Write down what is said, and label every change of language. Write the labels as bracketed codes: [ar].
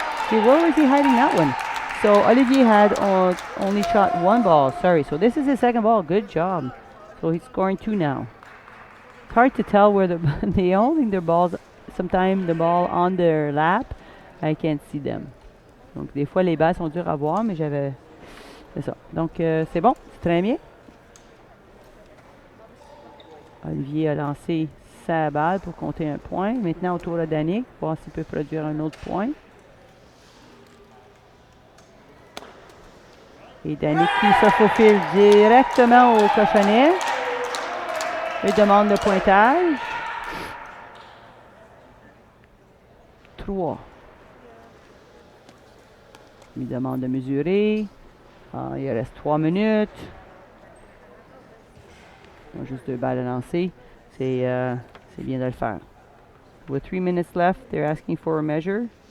[en] See, where was he hiding that one? So Olivier had only shot one ball. Sorry. So this is his second ball. Good job. So he's scoring two now. It's hard to tell where they holding their balls. Sometimes the ball on their lap, I can't see them. [fr] Donc des fois les balles sont dures à voir, mais c'est ça. Donc c'est bon, c'est très bien. Olivier a lancé sa balle pour compter un point. Maintenant au tour à Danick, voir s'il peut produire un autre point. Et Danick qui se faufile directement au cochonnet. Il demande le pointage. 3. Il demande de mesurer. Il reste 3 minutes. Ils ont juste 2 balles à lancer. C'est bien de le faire. [en] With 3 minutes left, they're asking for a measure.